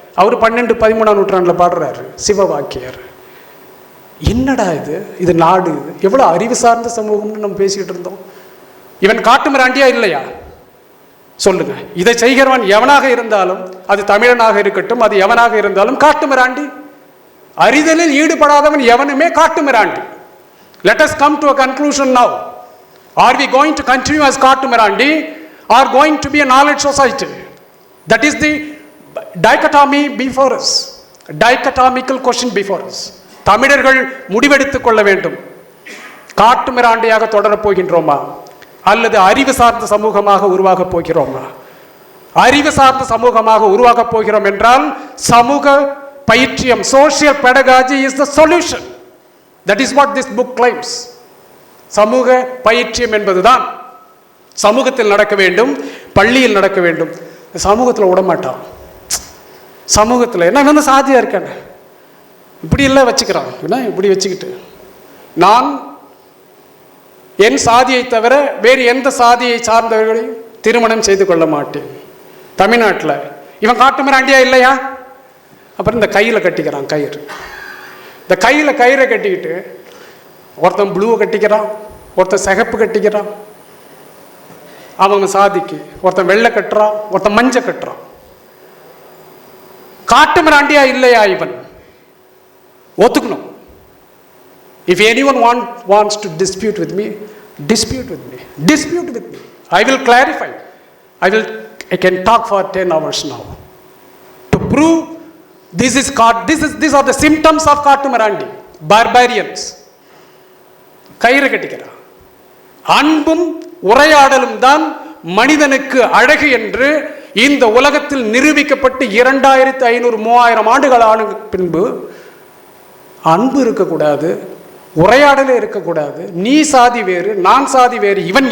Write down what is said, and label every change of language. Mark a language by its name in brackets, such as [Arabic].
[Tamil] அவர் 12-13ஆம் நூற்றாண்டில் பாடுறாரு சிவவாக்கியார். என்னடா இது, இது நாடு, எவ்வளோ அறிவு சார்ந்த சமூகம்னு நம்ம பேசிக்கிட்டு இருந்தோம். இவன் காட்டுமிராண்டியா இல்லையா சொல்லுங்க? இதை செய்கிறவன் எவனாக இருந்தாலும், அது தமிழனாக இருக்கட்டும், அது எவனாக இருந்தாலும் காட்டுமிராண்டி. அறிதலில் ஈடுபடாதவன் எவனுமே காட்டுமிராண்டி. [English] Let us come to a conclusion now. Are we going to continue as Katumirandi or going to be a knowledge society? That is the dichotomy before us. Dichotomical question before us. [Tamil] தமிழர்கள் முடிவெடுத்துக் கொள்ள வேண்டும். காட்டுமிராண்டியாக தொடரப் போகின்றோமா அல்லது அறிவு சார்ந்த சமூகமாக உருவாகப் போகிறோமா? அறிவு சார்ந்த சமூகமாக உருவாகப் போகிறோம் என்றால் சமூக பயிற்சியம், [English] social pedagogy is the solution. That is what this book claims. [Tamil] சமூக பயிற்சியம் என்பதுதான் சமூகத்தில் நடக்க வேண்டும், பள்ளியில் நடக்க வேண்டும். சமூகத்தில் விடமாட்டான். சமூகத்தில் என்ன சாதியா இருக்கேன், இப்படி எல்லாம் வச்சுக்கிறான். இப்படி வச்சுக்கிட்டு நான் என் சாதியை தவிர வேறு எந்த சாதியை சார்ந்தவர்களையும் திருமணம் செய்து கொள்ள மாட்டேன். தமிழ்நாட்டில் இவன் காட்டுமிராண்டியா இல்லையா? அப்புறம் இந்த கையில் கட்டிக்கிறான் கயிறு. இந்த கையில் கயிறை கட்டிக்கிட்டு ஒருத்தன் ப்ளூவை கட்டிக்கிறான், ஒருத்தன் சிகப்பு கட்டிக்கிறான் அவங்க சாதிக்கு, ஒருத்தன் வெள்ளை கட்டுறான், ஒருத்தன் மஞ்சள் கட்டுறான். காட்டுமிராண்டியா இல்லையா இவன்? ஒத்துக்கணும். [English] If anyone wants to dispute with me, dispute with me. I will clarify. I can talk for 10 hours now to prove these are the symptoms of Katumirandi, barbarians. [Tamil] கயிறு கட்டிக்கிறான். அன்பும் உரையாடலும் தான் மனிதனுக்கு அழகு என்று இந்த உலகத்தில் நிரூபிக்கப்பட்டு 2500-3000 ஆண்டுகள் ஆன பின்பு அன்பு இருக்கக்கூடாது, உரையாடலே இருக்கக்கூடாது, நீ சாதி வேறு நான் சாதி வேறு.